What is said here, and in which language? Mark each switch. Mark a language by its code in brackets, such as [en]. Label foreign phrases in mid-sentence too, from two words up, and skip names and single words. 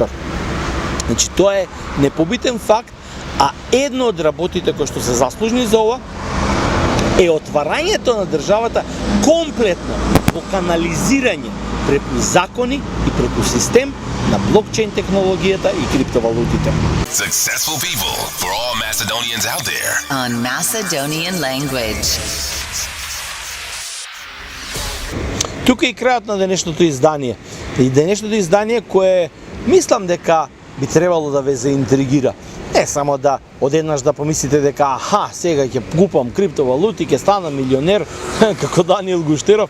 [mk] Значи, тоа е непобитен факт, а едно од работите кои што се заслужни за ова е отварањето на државата комплетно во канализирање преку закони и преку систем на блокчейн технологијата и криптовалутите. [en] Successful people for all Macedonians out there. On Macedonian language. [mk] Тука е и крајот на денешното издание. И денешното издание кое мислам дека би требало да ве заинтригира. Не само да одеднаш да помислите дека сега ќе купам криптовалути, ќе станам милионер, како Даниел Гуштеров.